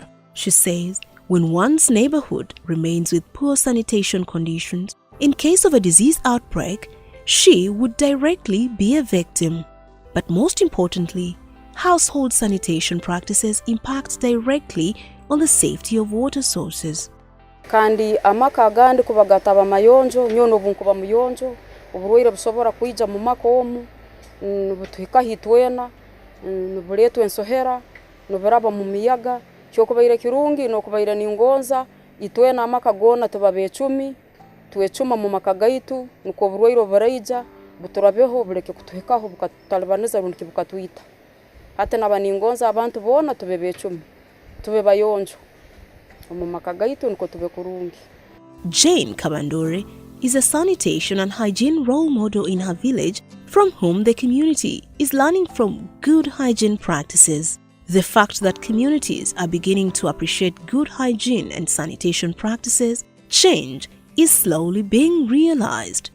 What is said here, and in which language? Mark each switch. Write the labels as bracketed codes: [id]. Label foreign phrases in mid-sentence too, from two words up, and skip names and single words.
[en] She says when one's neighborhood remains with poor sanitation conditions, in case of a disease outbreak, she would directly be a victim. But most importantly, household sanitation practices impact directly on the safety of water sources. [ttj] Kandi amaka agandi kuba gataba mayonjo nyono bunkuba muyonjo uburwire busobora kwija mu makomu butuhika hitwena nubuletu ensohera nuburaba mu miyaga cyo kubaire kirungi no kubaire ningonza itwena amaka gona tubabe 10 tuwecuma mu makagaitu nuko burwire baraija buturabeho bureke kutuhikaho bukatalibaniza rundi bukatwita hate nabaningonza abantu bona tubebe 10 tube bayonjo. [en] Jane Kabarole is a sanitation and hygiene role model in her village from whom the community is learning from good hygiene practices. The fact that communities are beginning to appreciate good hygiene and sanitation practices, change is slowly being realized.